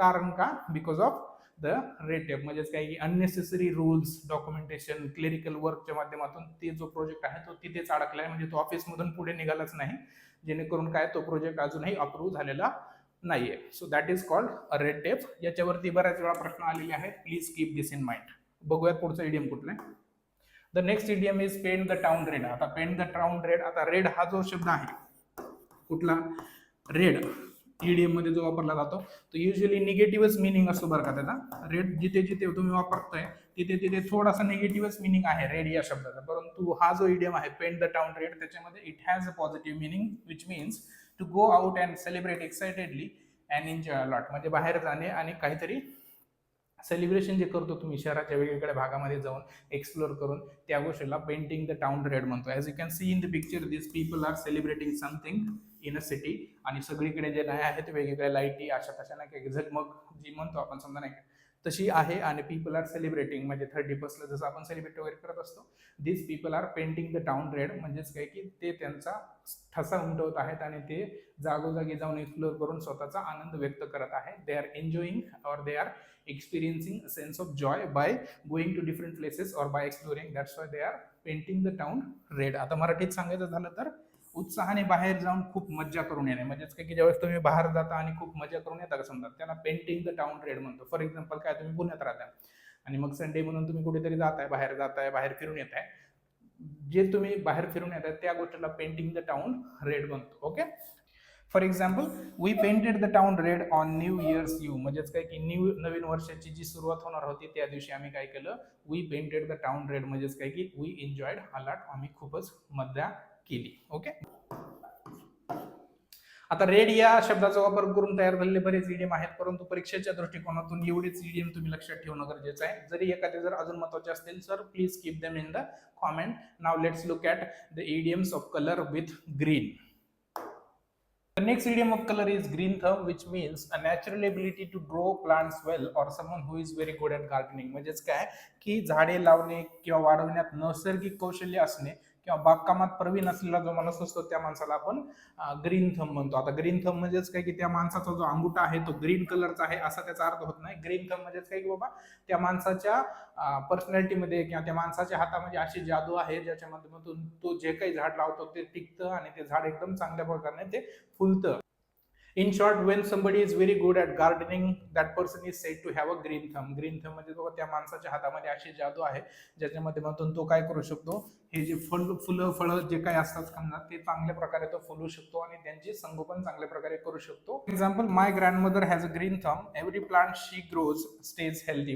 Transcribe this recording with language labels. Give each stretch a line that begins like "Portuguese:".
Marathi: कारण का,
English: Because of the red tape.
Marathi: म्हणजेच काय की अननेसेसरी रूल्स, डॉक्युमेंटेशन, क्लेरिकल वर्कच्या माध्यमातून ते जो प्रोजेक्ट आहे तो तिथेच अडकलाय. म्हणजे तो ऑफिसमधून पुढे निघालाच नाही, जेणेकरून काय तो प्रोजेक्ट अजूनही अप्रूव्ह झालेला नाहीये.
English: So that is called a red tape.
Marathi: याच्यावरती बऱ्याच वेळा प्रश्न आलेले आहेत,
English: Please keep this in mind.
Marathi: बघूयात पुढचा इडियम कुठला आहे.
English: The next idiom is paint the town red.
Marathi: आता पेंट द टाउन रेड, आता रेड हा जो शब्द आहे कुठला, रेड इडियम मध्ये जो वापरला जातो तो युजली निगेटिव्हच मिनिंग असतो बरं का त्याचा. रेड जिथे जिथे तुम्ही वापरताय तिथे तिथे थोडासा निगेटिव्हच मिनिंग आहे रेड या शब्दाचा, परंतु हा जो इडियम आहे पेंट द टाउन रेड त्याच्यामध्ये
English: It has a positive meaning which means to go out and celebrate excitedly and enjoy a lot.
Marathi: म्हणजे बाहेर जाणे आणि काहीतरी सेलिब्रेशन जे करतो तुम्ही शहराच्या वेगवेगळ्या भागामध्ये जाऊन एक्सप्लोर करून, त्या गोष्टीला पेंटिंग द टाउन रेड म्हणतो.
English: As you can see in the picture, this people are celebrating something in a city.
Marathi: आणि सगळीकडे जे नाही आहेत वेगवेगळ्या लाईटी अशा तशा नाही काही झगमग जी म्हणतो आपण समजा नाही तशी आहे. आणि पीपल आर सेलिब्रेटिंग म्हणजे 31st जसं आपण सेलिब्रेट वगैरे करत असतो,
English: This people are painting the town red.
Marathi: म्हणजेच काय की ते त्यांचा ठसा उमटवत आहेत आणि ते जागोजागी जाऊन एक्सप्लोर करून स्वतःचा आनंद व्यक्त करत आहेत.
English: They are enjoying or they are experiencing a sense of joy by going to different places or by exploring. That's why they are painting the town red.
Marathi: आता मराठीत सांगायचं झालं तर उत्साहाने बाहेर जाऊन खूप मज्जा करून येणे. म्हणजेच काय की ज्यावेळेस तुम्ही बाहेर जाता आणि खूप मजा करून येता का समजा, त्याला पेंटिंग द टाउन रेड म्हणतो. फॉर एक्झाम्पल काय, तुम्ही पुण्यात राहता आणि मग संडे म्हणून तुम्ही कुठेतरी जाताय, बाहेर फिरून येत आहे, जे तुम्ही बाहेर फिरून येत आहे त्या गोष्टीला पेंटिंग द टाउन रेड म्हणतो. Okay.
English: For example, we painted the town red on new years eve.
Marathi: म्हणजेच काय की नवीन वर्षाची जी सुरुवात होणार होती त्या दिवशी आम्ही काय केलं,
English: We painted the town red.
Marathi: म्हणजेच काय की
English: we enjoyed a lot,
Marathi: आम्ही खूपच मजा केली. ओके. आता रेड या शब्दाचा वापर करून तयार झालेले बरेच इडियम आहेत, परंतु परीक्षेच्या दृष्टिकोनातून एवढेच इडियम तुम्ही लक्षात ठेवणं गरजेचं आहे. जरी एखादे जर अजून महत्वाचे असतील sir,
English: Please keep them in the comment. Now let's look at the idioms of colour with green. The next idiom of color is green thumb, which means a natural ability to grow plants well or someone who is very good at gardening.
Marathi: म्हणजेच काय की झाडे लावणे किंवा वाढवण्यात नैसर्गिक कौशल्य असणे किंवा बागकामात प्रवीण असलेला जो माणूस असतो त्या माणसाला आपण ग्रीन थंब म्हणतो. आता ग्रीन थंब म्हणजेच काय की त्या माणसाचा जो अंगुठा आहे तो ग्रीन कलरचा आहे असा त्याचा अर्थ होत नाही. ग्रीन थंब म्हणजेच काय की बाबा त्या माणसाच्या पर्सनॅलिटीमध्ये किंवा त्या माणसाच्या हातामध्ये अशी जादू आहे ज्याच्या माध्यमातून तो जे काही झाड लावतो ते टिकतं आणि ते झाड एकदम चांगल्या प्रकारे ते फुलतं.
English: In short, when somebody is very good at gardening, that person is said to have a green thumb.
Marathi: Green thumb म्हणजे बाबा त्या माणसाच्या हातामध्ये अशी जादू आहे ज्याच्या माध्यमातून तो काय करू शकतो, हे जे फुलं फळं जे काही असतात समजा ते चांगल्या प्रकारे तो फुलू शकतो आणि त्यांची संगोपन चांगल्या प्रकारे करू शकतो.
English: Example, my grandmother has a green thumb. Every plant she grows stays healthy.